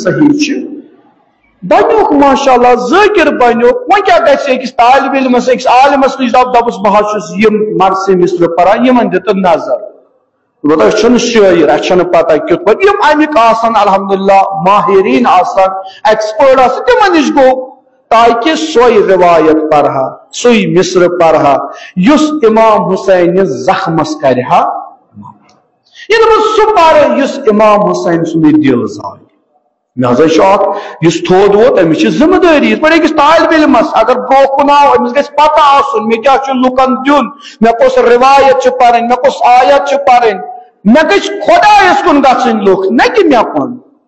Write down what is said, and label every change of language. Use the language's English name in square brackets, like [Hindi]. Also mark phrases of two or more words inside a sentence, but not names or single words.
[Kashmiri] صحیح چھِ بنیوک [Arabic] ماشاء اللہ [Kashmiri] ذاکر بنیوک وۄنۍ کیاہ گژھِ أکِس طالب علمس أکِس عالمس نِش دپُس بہٕ حظ چھُس یِم مرثی مصرٕ پران یِمن دِ تہٕ نظر أسۍ چھِنہٕ شٲعر اسہِ چھنہٕ پتہ کیُتھ پٲٹھۍ یِم امیِکۍ آسن الحمدللہ ماہرین آسن ایکسپٲرٹ آسن تِمن نِش گوٚو تاکہ سوئی روایت پڑھا سوئی مصر پڑھا یس امام حسین زخمس کرہا یہ سہ پڑھ یس امام حسین سند دل زائے مے شوق اس تھود ووت امس ذمہ داری اس پہ أکس طالب علمس اگر برو کن آو امس گژھِ پتہ آسن مے کیا چھ لکن دیون مے کس روایت چھ پرن مے کس آیت چھ پرن مے گژھِ خدایس کن گژھن لُکھ نہ کہ مے کن